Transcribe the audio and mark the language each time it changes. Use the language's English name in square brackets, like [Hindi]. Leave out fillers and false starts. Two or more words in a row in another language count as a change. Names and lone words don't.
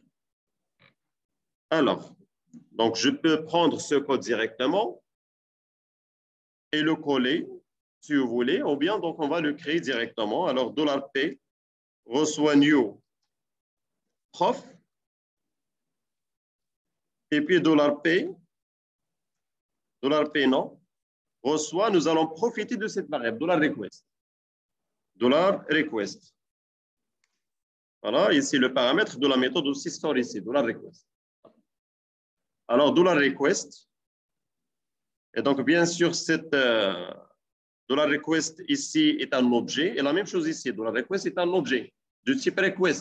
[French] Alors, donc je peux prendre ce code directement et le coller, si vous voulez, ou bien donc on va le créer directement. Alors, $p reçoit new prof. Et puis $p non, reçoit, nous allons profiter de cette variable, $request. $request. Voilà, ici le paramètre de la méthode aussi store ici, $request. Alors, $request. Et donc, bien sûr, cette $request ici est un objet. Et la même chose ici, $request est un objet de type request.